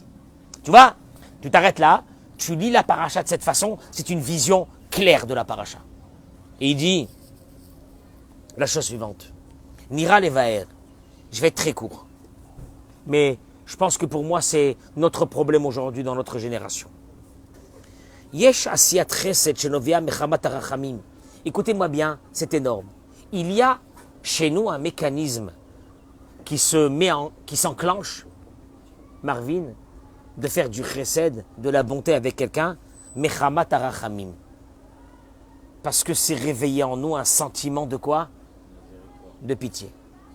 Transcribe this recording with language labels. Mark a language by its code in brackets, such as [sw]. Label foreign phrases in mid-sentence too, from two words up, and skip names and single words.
[fr] Tu vois, tu t'arrêtes là, tu lis la paracha de cette façon, c'est une vision claire de la paracha. Et il dit la chose suivante. [he] נראה לבאר. [fr] Je vais être très court. Mais je pense que pour moi, c'est notre problème aujourd'hui dans notre génération. [he] יש עשיית חסד שנובע מחמת הרחמים. [fr] Écoutez-moi bien, c'est énorme. Il y a chez nous un mécanisme qui s'enclenche, Marvin, de faire du chesed, de la bonté avec quelqu'un, [he] מחמת הרחמים. [fr] Parce que c'est réveillé en nous un sentiment de quoi?